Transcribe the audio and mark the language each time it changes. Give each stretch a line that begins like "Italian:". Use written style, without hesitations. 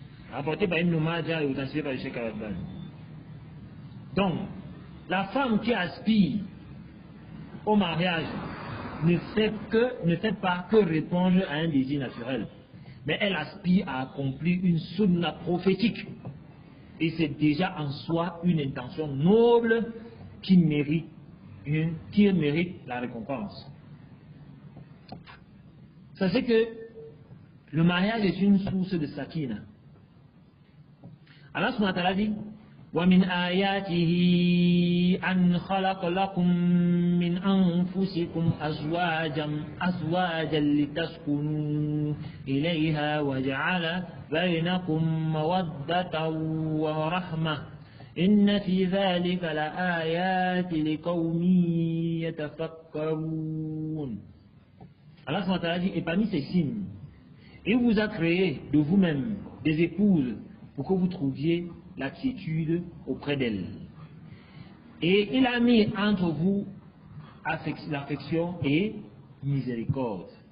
French: Rapporté par Ibn Majah et authentifié par le Cheikh Al-Albani. Donc, la femme qui aspire au mariage ne fait pas que répondre à un désir naturel, mais elle aspire à accomplir une sunna prophétique. Et c'est déjà en soi une intention noble qui mérite la récompense. Sachez que le mariage est une source de sakina. Allah subhanahu wa ta'ala dit
Arabic: وَمِنْ آيَاتِهِ أَنْ خَلَقَ لَكُم مِّنْ أَنفُسِكُمْ أَزْوَاجًا لِتَسْكُنُوا إِلَيْهَا وَجَعَلَ بَيْنَكُم مَّوَدَّةً وَرَحْمَةً إِنَّ فِي ذَلِكَ لَآيَاتٍ لِقَوْمٍ يَتَفَكَّرُونَ.
French: Allah subhanahu wa ta'ala dit, et parmi ces signes, il vous a créé de vous-même des épouses pour que vous trouviez la quiétude auprès d'elles. Et il a mis entre vous l'affection et miséricorde.